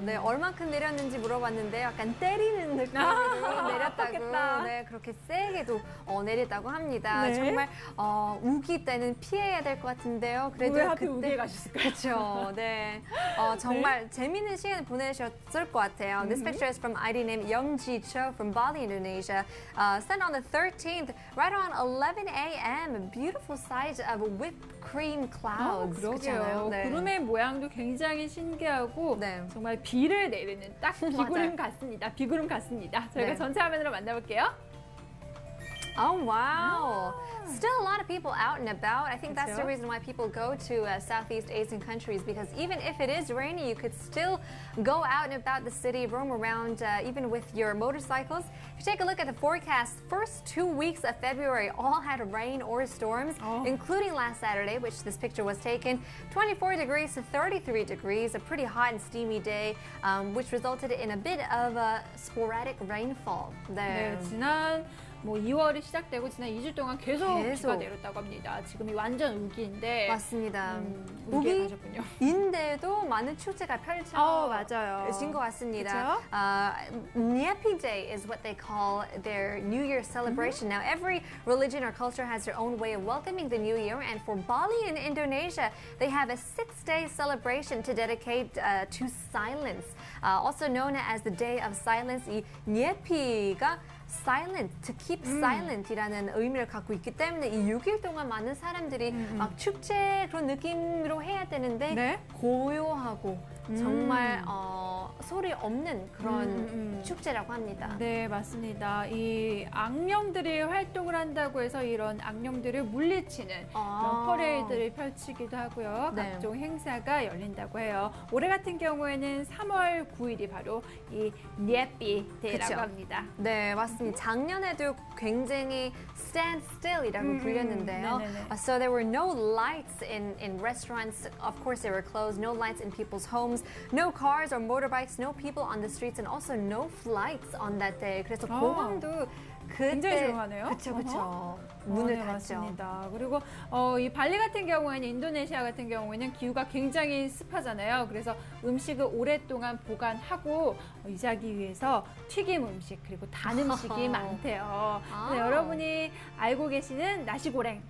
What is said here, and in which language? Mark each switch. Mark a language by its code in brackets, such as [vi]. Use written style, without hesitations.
[ko] 네, 얼만큼 내렸는지 물어봤는데 약간 때리는 느낌으로 내렸다고. 그렇겠다. 네, 그렇게 세게도 내렸다고 합니다. 네. 정말 우기 때는 피해야 될 것 같은데요. 그래도 왜 하필 우기에 가셨을까요? 그렇죠. 네. 정말 재미있는 시간을 보내셨을 것 같아요. [en] This picture is from ID named Young Ji Cho from Bali, Indonesia. Sent on the 13th, right around 11 a.m. A beautiful sight of whipped cream clouds. [ko] 그러게요. 그렇잖아요. 네. 구름의 모양도 굉장히 신기하고 네. 정말 비를 내리는 딱 비구름 맞아요. 같습니다. 비구름 같습니다. 저희가 네. 전체 화면으로 만나볼게요. [en] Oh, wow. Still a lot of people out and about. I think that's the [ko] 그쵸? [en] reason why people go to Southeast Asian countries because even if it is rainy, you could still go out and about the city, roam around even with your motorcycles. If you take a look at the forecast, first 2 weeks of February all had rain or storms, including last Saturday, which this picture was taken. 24 degrees to 33 degrees, a pretty hot and steamy day, which resulted in a bit of a sporadic rainfall. [ko] 네, 지난 2월이 시작되고 지난 2주 동안 계속 비가 내렸다고 합니다. 지금이 완전 우기인데 맞습니다. 우기에 가셨군요. 우기인데도 많은 축제가 맞아요. 펼쳐진 것 같습니다. [en] Nyepi Day is what they call their New Year celebration. Now, every religion or culture has their own way of welcoming the New Year, and for Bali in Indonesia, they have a 6-day celebration to dedicate to silence, also known as the Day of Silence. 이 Nyepi가 silent, to keep silent [ko] 이라는 의미를 갖고 있기 때문에 이 6일 동안 많은 사람들이 막 축제 그런 느낌으로 해야 되는데 네. 고요하고 정말 소리 없는 그런 축제라고 합니다. 네, 맞습니다. 이 악령들이 활동을 한다고 해서 이런 악령들을 물리치는 그런 퍼레이드를 펼치기도 하고요. 네. 각종 행사가 열린다고 해요. 올해 같은 경우에는 3월 9일이 바로 이 niepi 데이라고 그쵸. 합니다. 네, 맞습니다. 작년에도 굉장히 stand still이라고 불렸는데요. 네네네. [en] So there were no lights in restaurants. Of course, they were closed. No lights in people's homes. No cars or motorbikes. No people on the streets, and also no flights on that day. [ko] 그래서 공항도 그때 굉장히 조용하네요. 그렇죠, 어허. 그렇죠. 문을 네, 닫죠. 맞습니다. 그리고 이 발리 같은 경우에는 인도네시아 같은 경우에는 기후가 굉장히 습하잖아요. 그래서 음식을 오랫동안 보관하고 유지하기 위해서 튀김 음식 그리고 단 음식이 많대요. 그래서 여러분이 알고 계시는 나시고랭